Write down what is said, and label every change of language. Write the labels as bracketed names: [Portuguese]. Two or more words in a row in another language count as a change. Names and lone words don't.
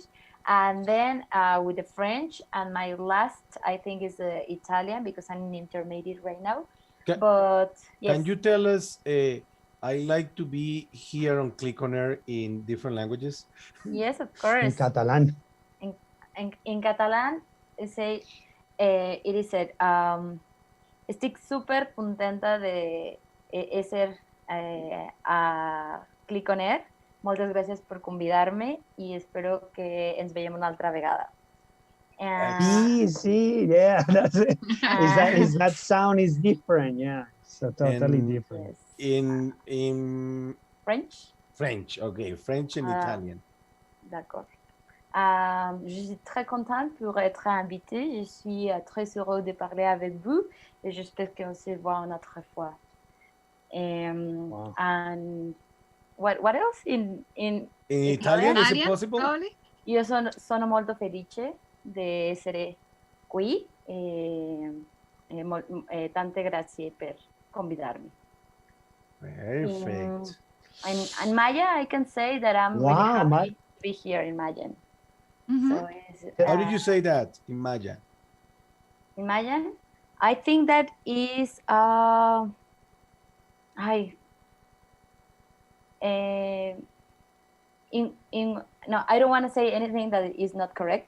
[English] And then with the French, and my last, I think, is the Italian because I'm in intermediate right now. Ca- But yes, Can you tell us, I like to be here on Click on Air in different languages? yes, of In course. Catalan. In Catalan, it is said, [Catalan] estic súper contenta de ser a Clic on Air. Moltes gràcies per convidar-me i espero que ens veiem una altra vegada. [English] See, yeah, that's it. Is that sound is different? Yeah, so totally And- different. Yes. In French? French, okay, French and Italian. [French] D'accord. Je suis très contente pour être invitée. Je suis très heureuse de parler avec vous et j'espère qu'on se voit une autre fois. [English] Wow. And what else? In Italian, is it Italian, possible? probably? [Italian] Io sono molto felice di essere qui e tante grazie per convidarmi. [English] Perfect. In Maya, I can say that I'm Wow, really happy Maya. to be here in Mayan. Mhm. So How did you say that in Maya? in Mayan? I think that is no, I don't want to say anything that is not correct.